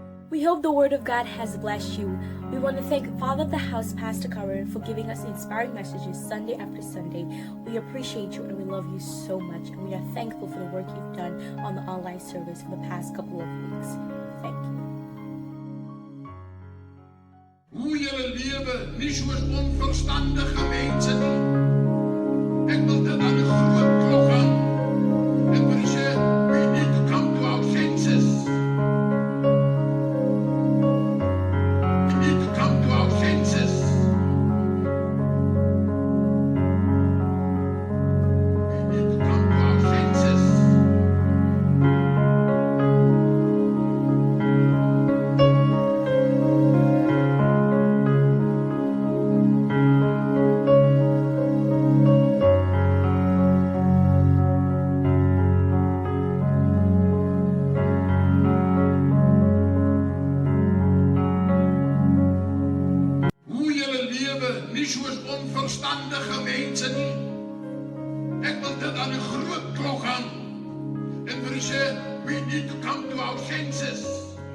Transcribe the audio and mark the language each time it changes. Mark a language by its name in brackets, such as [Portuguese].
[English] We hope the Word of God has blessed you. We want to thank Father of the House, Pastor Curran, for giving us inspiring messages Sunday after Sunday. We appreciate you and we love you so much. And we are thankful for the work you've done on the online service for the past couple of weeks. Thank you. [Afrikaans] Hoe julle lewe nie soos onverstandige mense nie. Ek wil dit aan 'n groot klok hang. En vir sê, [English] we need to come to our senses. We need to come to our senses. We need to come to our senses. [Afrikaans] Nie soos onverstandige mense nie. Ek wil dit aan 'n groot klok hang. En vir sê, [English] we need to come to our senses.